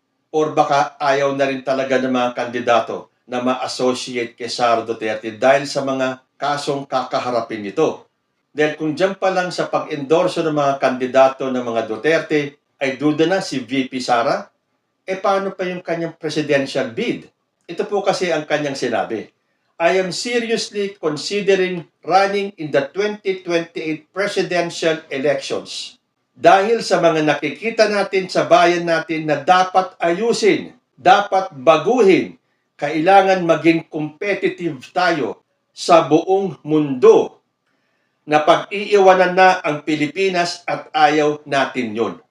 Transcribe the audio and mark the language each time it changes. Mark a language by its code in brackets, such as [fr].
[tl] Or baka ayaw na rin talaga ng mga kandidato na ma-associate kay Sara Duterte dahil sa mga kasong kakaharapin nito. Dahil kung dyan pa lang sa pag-endorso ng mga kandidato ng mga Duterte ay duda na si VP Sara, paano pa yung kanyang [en] presidential bid? [tl] Ito po kasi ang kanyang sinabi. [en] I am seriously considering running in the 2028 presidential elections. [tl] Dahil sa mga nakikita natin sa bayan natin na dapat ayusin, dapat baguhin, kailangan maging competitive tayo sa buong mundo na pag-iiwanan na ang Pilipinas at ayaw natin yun.